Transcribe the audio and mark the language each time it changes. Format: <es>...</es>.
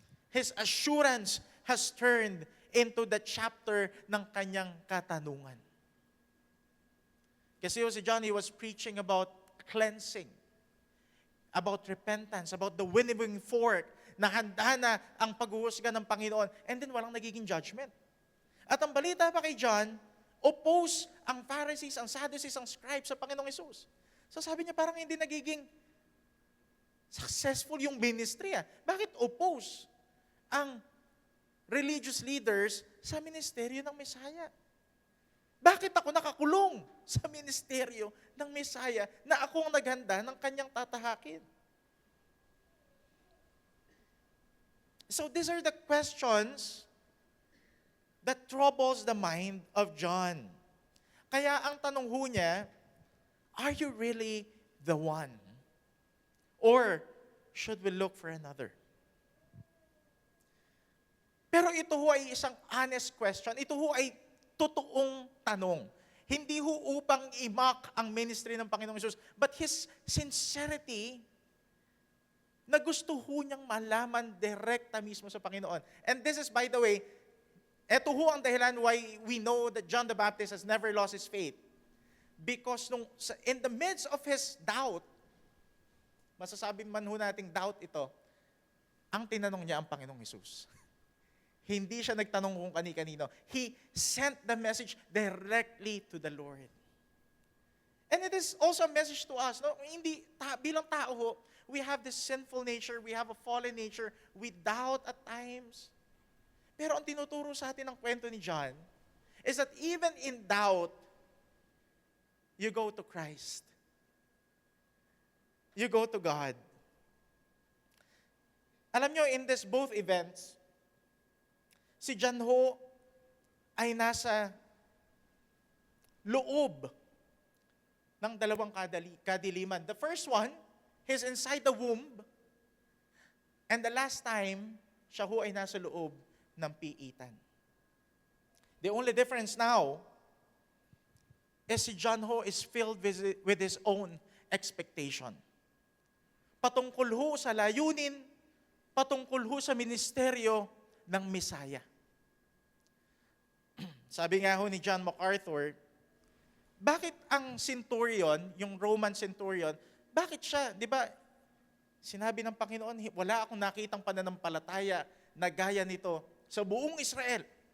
<en>His assurance has turned into the chapter</en> <tl>ng kanyang katanungan. Kasi ho si John,</tl> <en>he was preaching about cleansing, about repentance, about the winnowing fork,</en> <tl>na handa na ang paghuhusga ng Panginoon,</tl> <en>and then walang nagiging judgment.</en> <tl>At ang balita pa kay John, oppose ang Pharisees, ang Sadducees, ang scribes sa Panginoong Hesus. So sabi niya, parang hindi nagiging successful yung ministry. Bakit oppose ang religious leaders sa ministeryo ng Messiah? Bakit ako nakakulong sa ministeryo ng Messiah na ako ang naghanda ng kanyang tatahakin?</tl> <en>So these are the questions that troubles the mind of John.</en> <tl>Kaya ang tanong ho niya,</tl> <en>are you really the one? Or should we look for another?</en> <tl>Pero ito ho ay isang honest question. Ito ho ay totoong tanong. Hindi ho upang i-mock ang ministry ng Panginoong Hesus,</tl> <en>but his sincerity</en> <tl>na gusto ho niyang malaman direkta mismo sa Panginoon.</tl> <en>And this is, by the way,</en> <tl>eto ho ang dahilan</tl> <en>why we know that John the Baptist has never lost his faith. Because in the midst of his doubt,</en> <tl>masasabi man ho nating doubt ito, ang tinanong niya ang Panginoong Hesus. Hindi siya nagtanong kung kani-kanino.</tl> <en>He sent the message directly to the Lord. And it is also a message to us. No?</en> <tl>Bilang tao ho,</tl> <en>we have this sinful nature, we have a fallen nature, we doubt at times.</en> <tl>Pero ang tinuturo sa atin ng kwento ni John</tl> <en>is that even in doubt, you go to Christ. You go to God.</en> <tl>Alam nyo, in this both events, si John ho ay nasa loob ng dalawang kadiliman.</tl> <en>The first one, he's inside the womb. And the last time,</en> <tl>siya ho ay nasa loob ng piitan.</tl> <en>The only difference now is si John ho is filled with his own expectation.</en> <tl>Patungkol ho sa layunin, patungkol ho sa ministeryo ng Messiah. Sabi nga ho ni John MacArthur, bakit ang centurion, yung Roman centurion, bakit siya, di ba, sinabi ng Panginoon, wala akong nakitang pananampalataya na gaya nito sa buong Israel.</tl>